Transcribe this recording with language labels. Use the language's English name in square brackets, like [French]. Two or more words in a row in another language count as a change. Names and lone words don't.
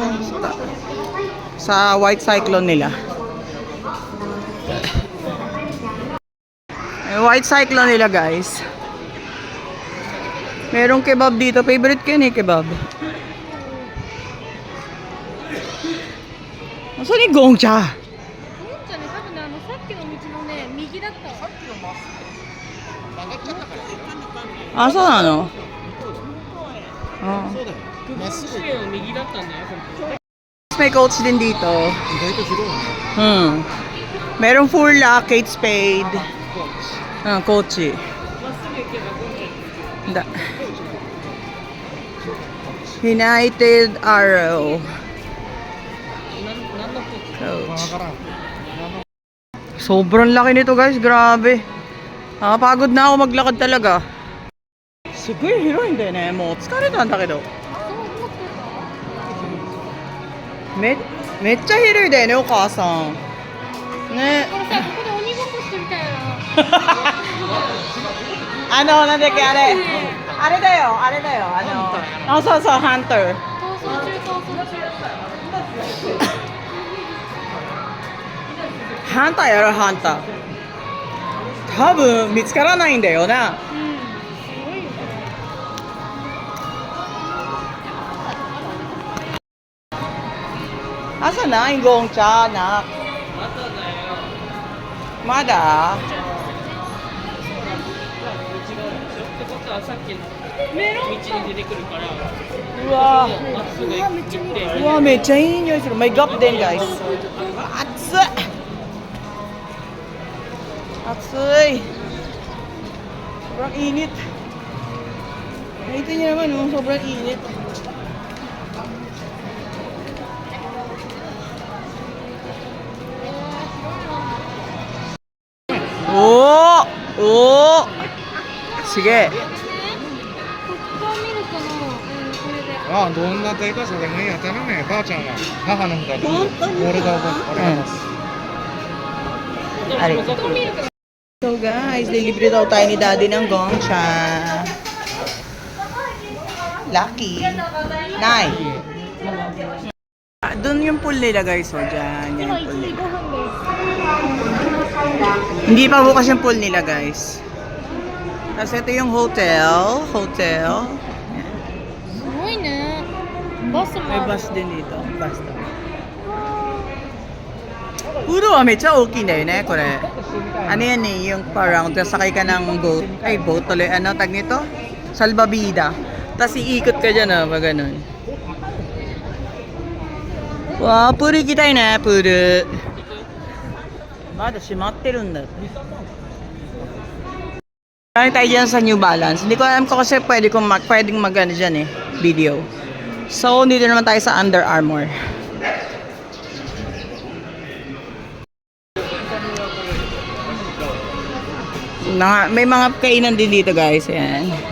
[Filipino] Sa White Cyclone nila. Yung White Cyclone nila guys. Merong kebab dito. Favorite ko yun eh, kebab. Saan yung Gongcha? [Japanese] じゃね、多分ね、さっきの道のね、右だったわ。 [Filipino] Ah, saan ano? Oh. [Japanese] まっすぐ右だったんだよ、本当。 [Filipino] May coach din dito. [Japanese] 意外と広いね。 [Filipino] Merong Furla, Kate Spade. [Japanese] Kochi. まっすぐ行けばゴンちゃん。 Da. United Arrow. なんのこ Coach. わからん。 [Filipino] Sobrang laki nito guys, grabe. Nakapagod na ako maglakad talaga. [Japanese] すごい広いんだよね。もう疲れたんだけど。めっちゃ広いだよね、お母さん。ね。これさ、ここで鬼ごっこしてみたいな。なんだっけ、あれ。あれだよ、あれだよ。そうそう、ハンター。逃走中、逃走中。ハンターやろ、ハンター。多分見つからないんだよな。 [Filipino] Asa na yung Gongcha, anak? [Japanese] Mada? ってことはさっきの道に出てくるから、 Wow. まっすぐ行って。 [Filipino] Wow, may chain yun. May gap din, guys. Atsa! Atsay! Sobrang init. Nakita niyo naman, oh, sobrang init. Oo! Oo! Sige. [Japanese] ここを見るかな、これで。ああ、どんなでかさでもいいや。頼むよ、ばあちゃんは。母の日だと。俺がお願いします。 [Filipino] Ari. So guys, lilibre daw tayo ni Daddy ng Gongcha. Lucky. Nay. Doon yung pool nila guys, oh. Diyan, yan yung pool nila. Hindi pa bukas yung pool nila guys. Tapos ito yung hotel. Hotel. [Japanese] すごいね。バスも [Filipino] May [Japanese] ある。 [Filipino] bus din dito. Bus daw. Puro ah, medyo okay na yun eh, kore. Ano yan eh, yung parang sakay ka ng boat. Ay, boat tuloy. Ano tag nito? Salbabida. Tapos iikot ka dyan ah, pag ganun. Wow, puro kita na, puro. [Japanese] Bada, shimatteるんだ. [Filipino] Ano tayo dyan sa New Balance? Hindi ko alam ko kasi pwedeng mag ano dyan eh, video. So, dito naman tayo sa Under Armour. May mga kainan din dito guys, ayan.